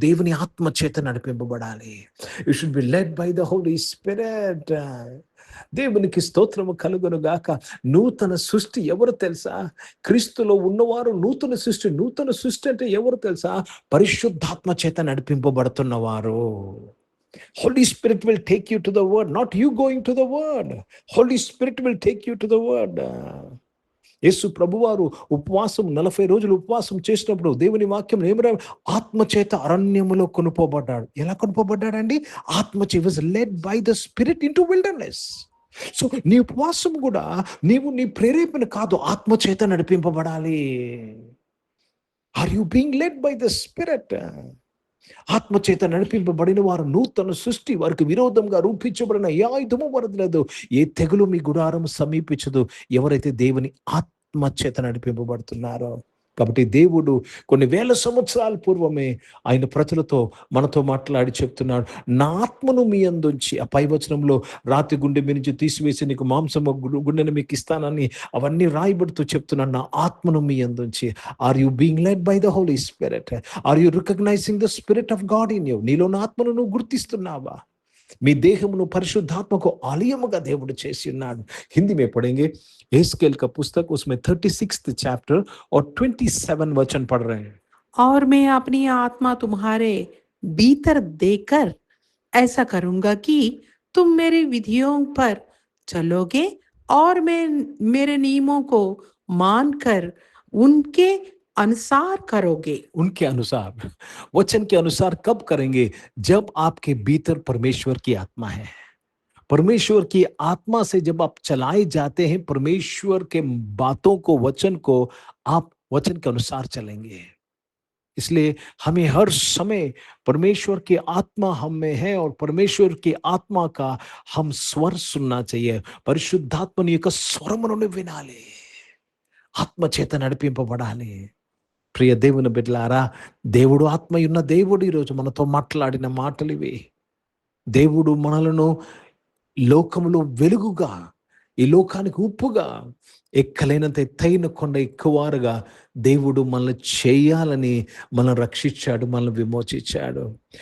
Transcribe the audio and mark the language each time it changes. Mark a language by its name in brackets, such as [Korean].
[Telugu] దేవుని ఆత్మ చేత నడిపింపబడాలి. [English] You should be led by the Holy Spirit. [Telugu] దేవునికి స్తోత్రము కలుగును గాక. నూతన సృష్టి ఎవరు తెలుసా? క్రీస్తులో ఉన్నవారు నూతన సృష్టి. నూతన సృష్టి అంటే ఎవరు తెలుసా? పరిశుద్ధాత్మ చేత నడిపింపబడుతున్నవారు. [English] Holy Spirit will take you to the word, not you going to the word. Holy Spirit will take you to the word. [Telugu] యేసు ప్రభువారు ఉపవాసం 40 రోజులు ఉపవాసం చేసినప్పుడు దేవుని వాక్యం ఏమరా? ఆత్మచేత అరణ్యములో కొనుపోబడ్డాడు. ఎలా కొనుపోబడ్డాడండి? ఆత్మచే. [English] Was led by the Spirit into wilderness. [Telugu] So నీ ఉపవాసం కూడా నీ ప్రేరేపణ కాదు, ఆత్మచేత నడిపింపబడాలి. [English] Are you being led by the Spirit? [Telugu] ఆత్మచేత నడిపింపబడిన వారు నూతన సృష్టి. వారికి విరోధంగా రూపించబడిన ఏ ఆయుధము వరదలేదు, ఏ తెగులు మీ గుడారం సమీపించదు, ఎవరైతే దేవుని ఆత్మచేత నడిపింపబడుతున్నారో. కాబట్టి దేవుడు కొన్ని వేల సంవత్సరాల పూర్వమే ఆయన ప్రజలతో మనతో మాట్లాడి చెప్తున్నాడు, నా ఆత్మను మీ అందుంచి. ఆ పై వచనంలో రాతి గుండె మీ నుంచి తీసివేసి నీకు మాంసము గుండెను మీకు ఇస్తానని అవన్నీ రాయబడుతూ చెప్తున్నాడు, నా ఆత్మను మీ అందుంచి. [English] Are you being led by the Holy Spirit? Are you recognising the Spirit of God in you? [Telugu] నీలో నా ఆత్మను నువ్వు గుర్తిస్తున్నావా? మీ దేహమును పరిశుద్ధాత్మకు ఆలయముగా దేవుడు చేసి ఉన్నాడు. [Hindi] హిందీ में पढ़ेंगे एस्केल का पुस्तक, उसमें 36th चैप्टर और 27 वचन पढ़ रहे हैं। और मैं अपनी आत्मा तुम्हारे भीतर देकर ऐसा करूंगा कि तुम मेरी विधियों पर चलोगे और मैं मेरे नियमों को मानकर उनके अनुसार करोगे। उनके अनुसार, वचन के अनुसार कब करेंगे? जब आपके भीतर परमेश्वर की आत्मा है। परमेश्वर की आत्मा से जब आप चलाए जाते हैं परमेश्वर के बातों को, वचन को, आप वचन के अनुसार चलेंगे। इसलिए हमें हर समय परमेश्वर की आत्मा हम में है और परमेश्वर की आत्मा का हम स्वर सुनना चाहिए। [Telugu] పరిశుద్ధాత్మని యొక్క స్వరమును వినాలి, ఆత్మ చేత నడిపింపబడాలి. ప్రియ దేవుని బిడ్డలారా, దేవుడు ఆత్మయున్న దేవుడు ఈరోజు మనతో మాట్లాడిన మాటలు ఇవి. దేవుడు మనలను లోకములో వెలుగుగా, ఈ లోకానికి ఉప్పుగా, ఎక్కలేనంత ఎత్తైన కొండ ఎక్కువారుగా దేవుడు మనల్ని చేయాలని మనం రక్షించాడు, మనల్ని విమోచించాడు.